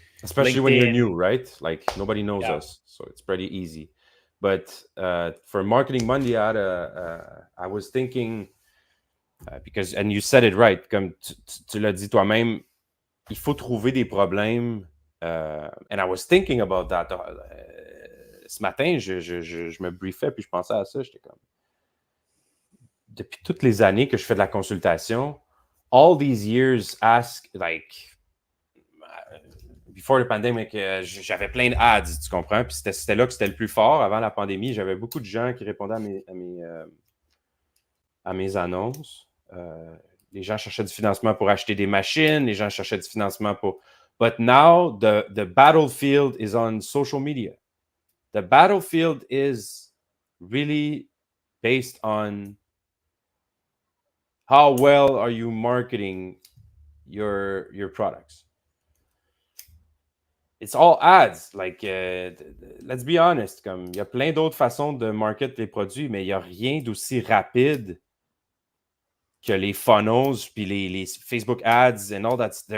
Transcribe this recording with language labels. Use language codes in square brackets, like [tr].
[en] Especially LinkedIn. When you're new, right? Like, nobody knows us, so it's pretty easy. But for Marketing Monday, I was thinking, because, and you said it right, [fr] comme tu l'as dit toi-même, il faut trouver des problèmes [en] And I was thinking about that. [fr] Ce matin, je me briefais, puis je pensais à ça. J'étais comme... Depuis toutes les années que je fais de la consultation, [en] all these years ask, like... Before the pandemic, [fr] j'avais plein d'ads, tu comprends? Puis c'était là que c'était le plus fort. Avant la pandémie, j'avais beaucoup de gens qui répondaient à mes annonces. Les gens cherchaient du financement pour acheter des machines. Les gens cherchaient du financement pour... [en] But now, the battlefield is on social media. The battlefield is really based on how well are you marketing your products. It's all ads. Like, let's be honest. [fr] Comme, il y a plein d'autres façons de market les produits, mais il n'y a rien d'aussi rapide que les funnels, puis les Facebook ads [en] and all that.